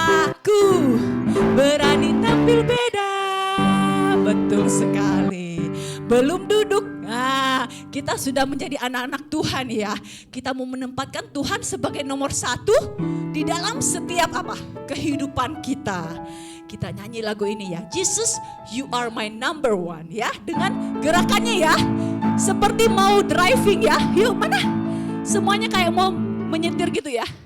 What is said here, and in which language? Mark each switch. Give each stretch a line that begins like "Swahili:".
Indonesian: Aku berani tampil beda. Betul sekali. Belum duduk. Nah, kita sudah menjadi anak-anak Tuhan ya. Kita mau menempatkan Tuhan sebagai nomor 1 di dalam setiap apa? Kehidupan kita. Kita nyanyi lagu ini ya.
English: Jesus, you are my number one ya.
Indonesian: Dengan gerakannya ya. Seperti mau driving ya. Yuk mana? Semuanya kayak mau menyetir gitu ya.